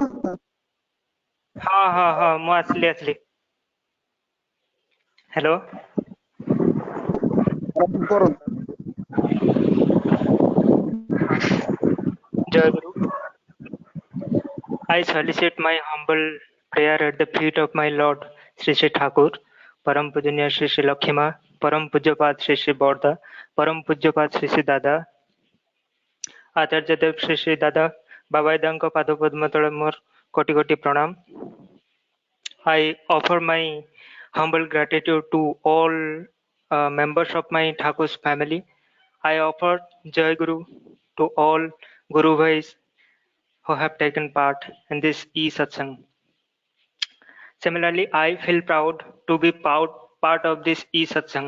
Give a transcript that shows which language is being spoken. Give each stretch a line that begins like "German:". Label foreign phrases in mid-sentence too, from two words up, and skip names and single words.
Hindi: हाँ हाँ हाँ
Odia: ମୁଁ ଆସିଲି
Hindi: हेलो जय गुरु
English: I solicit my humble prayer at the feet of my Lord Sri Sri Thakur, परम पूजनीय श्री श्री लक्ष्मा, परम पूज्यपाद श्री श्री बौद्धा, परम पूज्यपाद श्री श्री दादा, आचार्य देव श्री श्री दादा बाबाईदाଙ୍କ
Odia: ପାଦ ପଦ୍ମ ତଳେ ମୋର କୋଟି କୋଟି ପ୍ରଣାମ।
English: I offer my humble gratitude to all members of my Thakur's family. I offer Jai Guru to all Guru Bhais who have taken part in this e-satsang. Similarly, I feel proud to be part of this e-satsang.